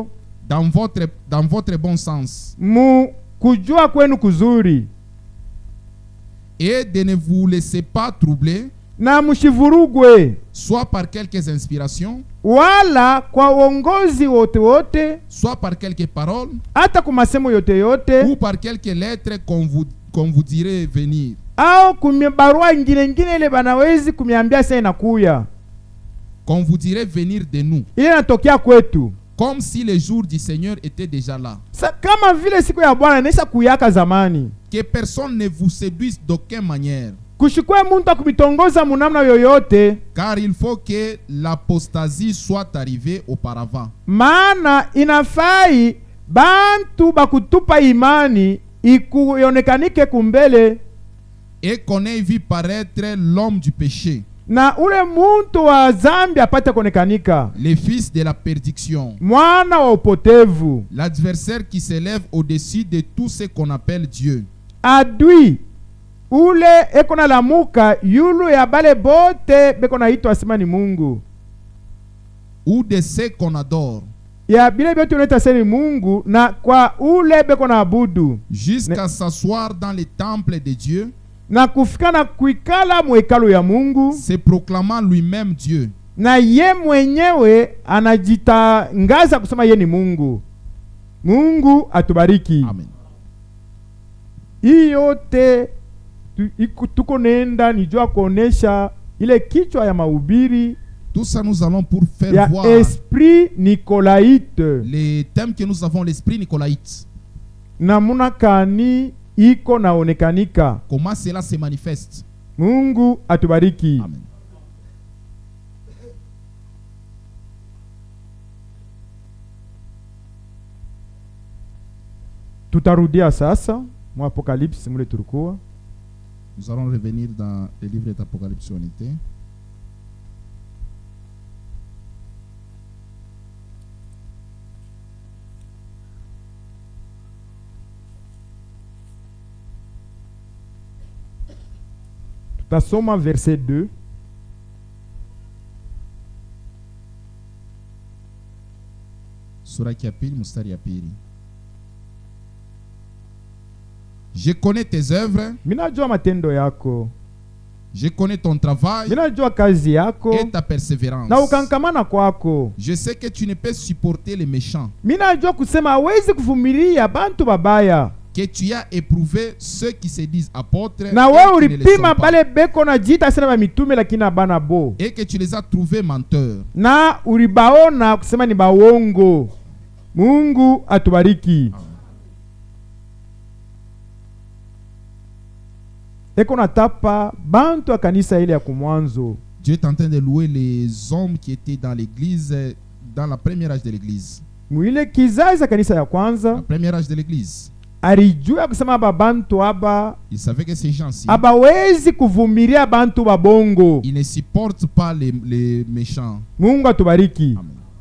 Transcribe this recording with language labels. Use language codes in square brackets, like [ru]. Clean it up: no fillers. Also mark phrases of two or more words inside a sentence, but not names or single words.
[fr] dans votre bon sens, [sw] mu kujua kwenu kuzuri, [fr] et de ne vous laisser pas troubler, [sw] na mushivurugwe [fr] soit par quelques inspirations, [sw] wala kwa uongozi wote wote, [fr] soit par quelques paroles, [sw] hata kwa masemo yote yote, [fr] ou par quelques lettres qu'on vous dirait venir, [sw] au kumibarua ingine ingine ile banawezi kumiambia sasa inakuya, [fr] qu'on vous dirait venir de nous, [sw] ile natokea kwetu. [fr] comme si le jour du Seigneur était déjà là. [sw] Kama vile siku ya Bwana inaisha kuyaka zamani. [fr] Que personne ne vous séduise d'aucune manière, [sw] Kushikwe muntu akumitongoza munamna yoyote, [fr] car il faut que l'apostasie soit arrivée auparavant, [sw] maana inafai bantu bakutupa imani ikuyonekanike kumbele, [fr] et qu'on ait vu paraître l'homme du péché, [sw] na ule muntu wa zambi apate kuonekanika, [fr] le fils de la perdition, [sw] mwana wa upotevu, [fr] l'adversaire qui s'élève au-dessus de tout ce qu'on appelle Dieu, [sw] adui ule eko na lamuka yulu ya bale bote beko na itwa asema ni Mungu, [fr] ou de ce qu'on adore, [sw] ya bile byote unaita seni Mungu na kwa ule beko na abudu [fr] jusqu'à s'asseoir dans les temples de Dieu, [sw] na kufika na kuikala mwekalo ya Mungu, [fr] se proclamant lui-même Dieu. [sw] na ye mwenyewe anajitangaza kusema ye ni Mungu. Mungu atubariki. Amen. Hii yote tuko nenda nijua kuonesha ile kichwa ya mahubiri [fr] Tout ça, nous allons pour faire [sw] ya [fr] voir esprit nicolaite les thèmes que nous avons, l'esprit nicolaïte. [sw] namuna kani iko naonekanika. [fr] Comment cela se manifeste. [sw] Mungu atubariki. Amen. Tutarudia sasa mu Apocalypse mule tulikuwa. [fr] Nous allons revenir dans le livre d'Apocalypse unité. [sw] Tutasoma verset 2. Sura ya pili mstari ya pili. [fr] Je connais tes œuvres, [sw] Minajua matendo yako, [fr] je connais ton travail [sw] minajua kazi yako [fr] et ta persévérance. [sw] na ukankamana kwako. [fr] Je sais que tu ne peux supporter les méchants, [sw] Minajua kusema hawezi kuvumilia bantu babaya, [fr] que tu as éprouvé ceux qui se disent apôtres [sw] na [fr] et [sw] wewe [fr] qui ne le sont [sw] ulipima [fr] pas, [sw] bale beko na jita sana ba mitume lakini abana bo, [fr] et que tu les as trouvés menteurs. [sw] na ulibaona kusema ni bawongo. Mungu atubariki. Eko natapa bantu wa kanisa ile ya kumwanzo. [fr] Dieu est en train de louer les hommes qui étaient dans l'église, dans la première âge de l'église. [sw] Mwile kizazi ya kanisa ya [fr] La [sw] kwanza [fr] première âge de l'église. [sw] alijua kusema aba bantu aba [fr] Il savait que ces gens-ci, [sw] abawezi kuvumilia bantu babongo. [fr] ils ne supportent pas les méchants. [sw] Mungu atubariki. Amen.